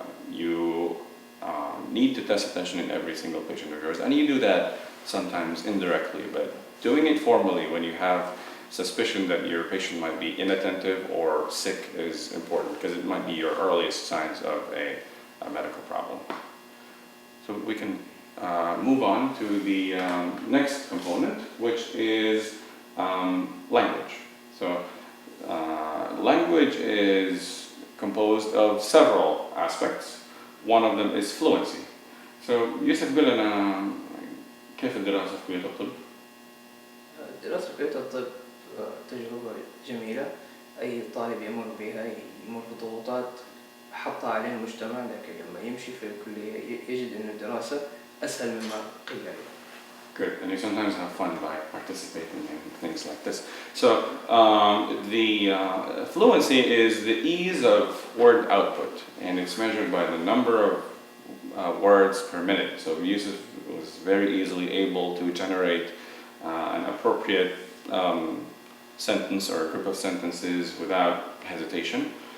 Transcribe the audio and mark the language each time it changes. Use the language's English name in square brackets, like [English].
[English] You need to test attention in every single patient of yours, and you do that sometimes indirectly, but doing it formally when you have suspicion that your patient might be inattentive or sick is important, because it might be your earliest signs of a medical problem. So we can move on to the next component, which is language. So language is composed of several aspects. One of them is fluency. [Arabic] So يوسف قل لنا كيف الدراسة في كلية الطب؟ الدراسة في كلية الطب تجربة جميلة أي طالب يمر بها يمر بضغوطات حطها عليه المجتمع، لكن لما يمشي في الكلية يجد أن الدراسة أسهل مما قيل له. [English] Good, and you sometimes have fun by participating in things like this. So the fluency is the ease of word output, and it's measured by the number of words per minute. So Yusuf was very easily able to generate an appropriate sentence or a group of sentences without hesitation.